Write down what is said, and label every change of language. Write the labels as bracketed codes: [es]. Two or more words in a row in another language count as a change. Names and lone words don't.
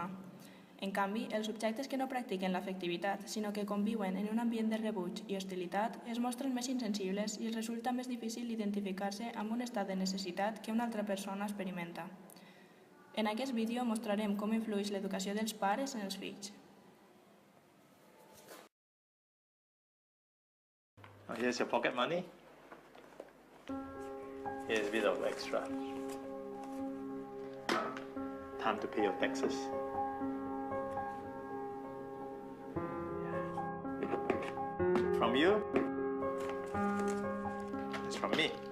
[ca] En canvi, els subjectes que no practiquen l'afectivitat, sinó que conviuen en un ambient de rebuig i hostilitat, es mostren més insensibles i els resulta més difícil identificar-se amb un estat de necessitat que una altra persona experimenta. En aquest vídeo mostrarem com influeix l'educació dels pares en els fills. [en] Here's your pocket money. Here's a bit of extra. Time to pay your taxes. From you, it's from me.